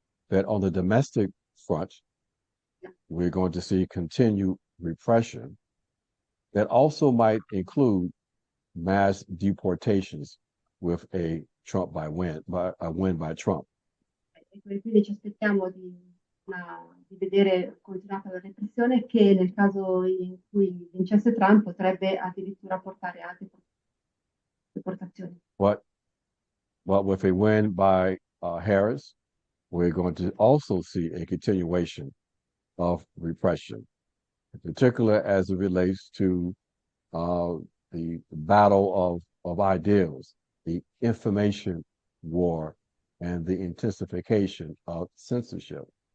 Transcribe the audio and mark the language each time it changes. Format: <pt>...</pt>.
<en>That on the domestic front, Yeah. we're going to see continued repression that also might include mass deportations with a win by Trump.</en> <it>Quindi ci aspettiamo di vedere continuata la repressione che nel caso in cui vincesse Trump potrebbe addirittura portare a deportazioni.</it> <en>But with a win by Harris, we're going to also see a continuation of repression, in particular as it relates to the battle of ideals, the information war, and the intensification of censorship.</en>